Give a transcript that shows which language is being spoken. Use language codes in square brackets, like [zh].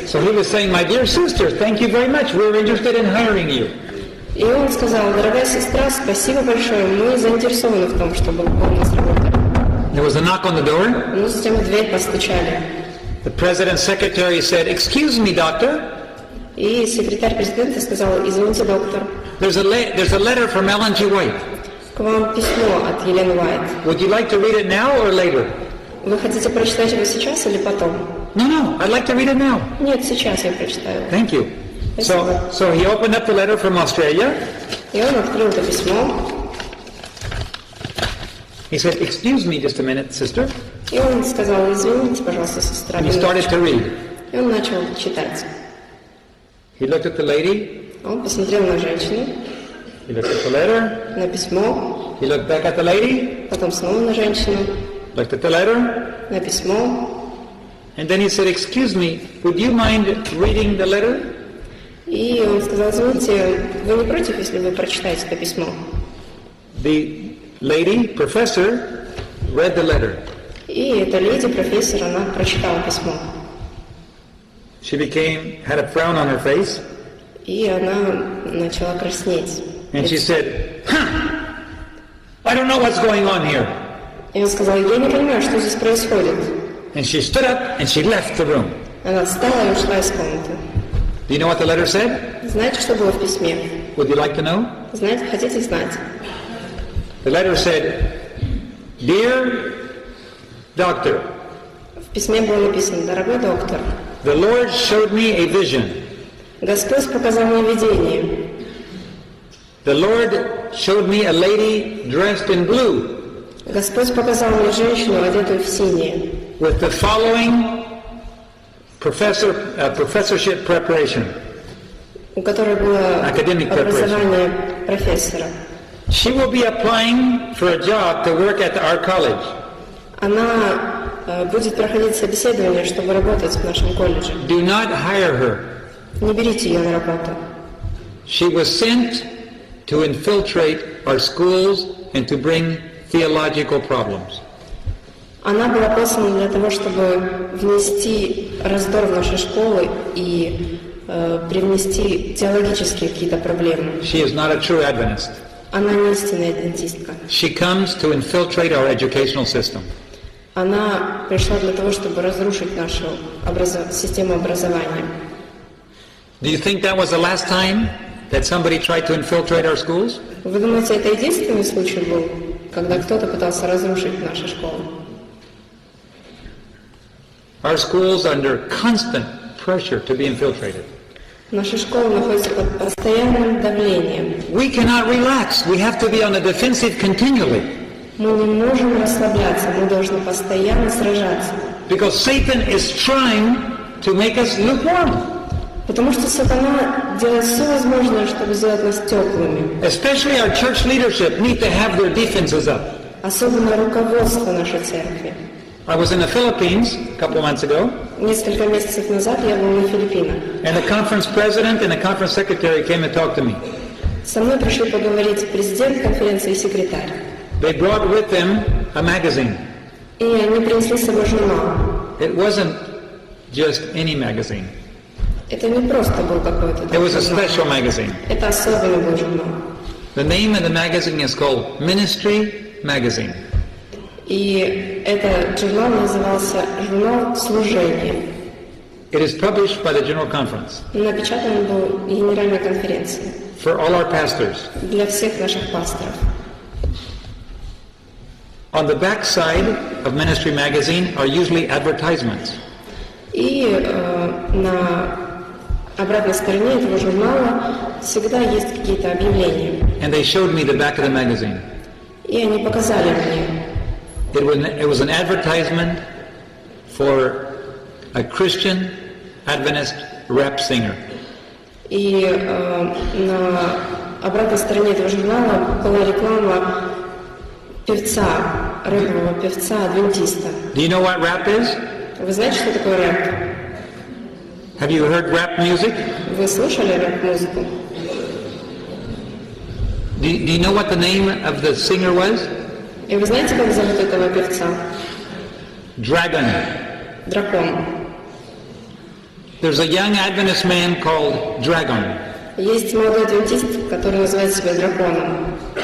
[en] So he was saying, "My dear sister, thank you very much. We're interested in hiring you." [ru] И он сказал: дорогая сестра, спасибо большое, мы заинтересованы в том, чтобы вы у нас работали. [en] There was a knock on the door. [ru] Ну, затем в дверь постучали. [en] The president's secretary said, "Excuse me, doctor." [ru] И секретарь президента сказал: извините, доктор. [en] There's a letter from Ellen G. White. [ru] К вам письмо от Елены Уайт. [en] Would you like to read it now or later? [ru] Вы хотите прочитать его сейчас или потом? [en] No, I'd like to read it now. [ru] Нет, сейчас я прочитаю. [en] Thank you. So he opened up the letter from Australia. [ru] И он открыл это письмо. [en] He said, "Excuse me just a minute, sister." [ru] И он сказал: извините, пожалуйста, сестра. [en] And he started to read. [ru] И он начал читать. [en] He looked at the lady. [ru] Он посмотрел на женщину. [en] He looked at the letter. [ru] На письмо. [en] He looked back at the lady. [ru] Потом снова на женщину. [en] Looked at the letter. [ru] На письмо. [en] And then he said, "Excuse me, would you mind reading the letter?" [ru] И он сказал: извините, вы не против, если вы прочитаете это письмо? [en] The lady, professor, read the letter. [ru] И эта леди, профессор, она прочитала письмо. [en] She had a frown on her face. [ru] И она начала краснеть. [en] And she said, "I don't know what's going on here." [ru] И он сказал: я не понимаю, что здесь происходит. [en] And she stood up and she left the room. [ru] Она встала и ушла из комнаты. [en] Do you know what the letter said? [ru] Знаете, что было в письме? [en] Would you like to know? [ru] Знаете, хотите знать? [en] The letter said, Dear Doctor, [ru] В письме было написано: «Дорогой доктор, [en] the Lord showed me a vision. [ru] Господь показал мне видение. [en] The Lord showed me a lady dressed in blue [ru] Господь показал мне женщину, одетую в синее, [en] with the following professorship preparation. [ru] у которой было [en] Academic [ru] образование профессора. [en] She will be applying for a job to work at our college. [ru] Она будет проходить собеседование, чтобы работать в нашем колледже. [en] Do not hire her. [ru] Не берите ее на работу. [en] She was sent to infiltrate our schools and to bring theological problems. [ru] Она была послана для того, чтобы внести раздор в наши школы и привнести теологические какие-то проблемы. [en] She is not a true Adventist. [ru] Она не истинная адвентистка. [en] She comes to infiltrate our educational system. [ru] Она пришла для того, чтобы разрушить нашу систему образования. [en] Do you think that was the last time that somebody tried to infiltrate our schools? [ru] Вы думаете, это единственный случай был, когда кто-то пытался разрушить наши школы? [en] Our schools are under constant pressure to be infiltrated. [ru] Наши школы находятся под постоянным давлением. [en] We cannot relax. We have to be on the defensive continually. [ru] Мы не можем расслабляться, мы должны постоянно сражаться. [en] Because Satan is trying to make us lukewarm. [ru] Потому что сатана делает все возможное, чтобы сделать нас теплыми. [en] Especially our church leadership need to have their defenses up. [ru] Особенно руководство нашей церкви. [en] I was in the Philippines a couple of months ago. [ru] Несколько месяцев назад я был на Филиппинах. [en] And the conference president and the conference secretary came and talked to me. [ru] Со мной пришли поговорить президент конференции и секретарь. [en] They brought with them a magazine. [ru] И они принесли с собой журнал. [en] It wasn't just any magazine. [ru] Это не просто был какой-то [en] It was a special magazine. [ru] Это особенный был журнал. [en] The name of the magazine is called Ministry Magazine. [ru] И этот журнал назывался «Журнал служения». [en] It is published by the General Conference. [ru] Напечатан был Генеральной конференцией. [en] For all our pastors. [ru] Для всех наших пасторов. [en] On the back side of Ministry Magazine are usually advertisements. [ru] И на обратной стороне этого журнала всегда есть какие-то объявления. [en] And they showed me the back of the magazine. [ru] И они показали мне. [en] It was an advertisement for a Christian Adventist rap singer. [ru] И на обратной стороне этого журнала была реклама певца, рэпового певца, адвентиста. [en] Do you know what rap is? [ru] Вы знаете, что такое рэп? [en] Have you heard rap music? [ru] Вы слышали рэп-музыку? [en] Do you know what the name of the singer was? [ru] И вы знаете, как зовут этого певца? [en] Dragon. [ru] Дракон. [en] There's a young Adventist man called Dragon. [ru] Есть молодой адвентист, который называет себя Драконом.